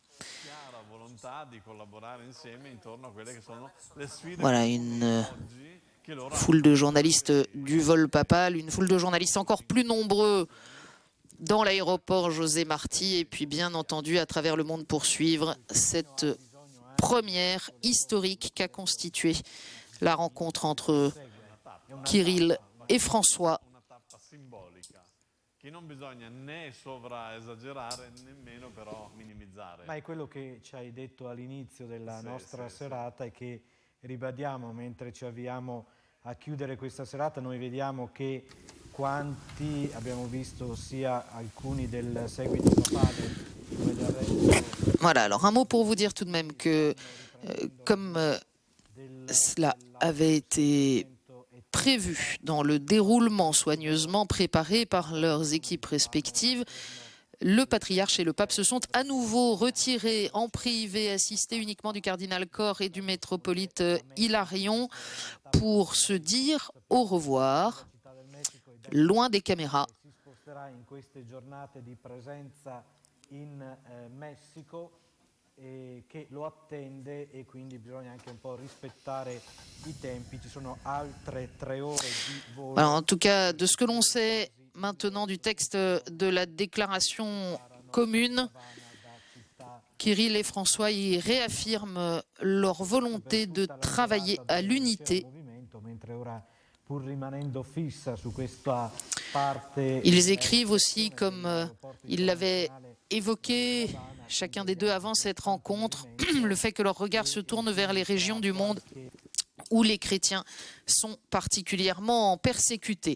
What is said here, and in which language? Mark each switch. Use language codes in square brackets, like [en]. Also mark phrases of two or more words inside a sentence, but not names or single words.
[fr] Voilà une foule de journalistes du vol papal, une foule de journalistes encore plus nombreux dans l'aéroport José Martí, et puis bien entendu à travers le monde pour suivre cette première historique qu'a constituée la rencontre entre Kirill et François. [it] Ma è quello che ci hai detto all'inizio della nostra serata e che ribadiamo mentre ci avviamo a chiudere questa serata. Noi vediamo che quanti abbiamo visto sia alcuni del seguito papale come del resto. [fr] Voilà, alors un mot pour vous dire tout de même que comme cela avait été prévu dans le déroulement soigneusement préparé par leurs équipes respectives, le patriarche et le pape se sont à nouveau retirés en privé, assistés uniquement du cardinal Cor et du métropolite Hilarion pour se dire au revoir, loin des caméras. [it] Che lo attende e quindi bisogna anche un po' rispettare i tempi. Ci sono altre 3 ore di volo. [fr] Alors, en tout cas, de ce que l'on sait maintenant du texte de la déclaration commune, Kirill et François y réaffirment leur volonté de travailler à l'unité. Ils écrivent aussi, comme ils l'avaient évoqué chacun des deux avant cette rencontre, le fait que leur regard se tourne vers les régions du monde où les chrétiens sont particulièrement persécutés.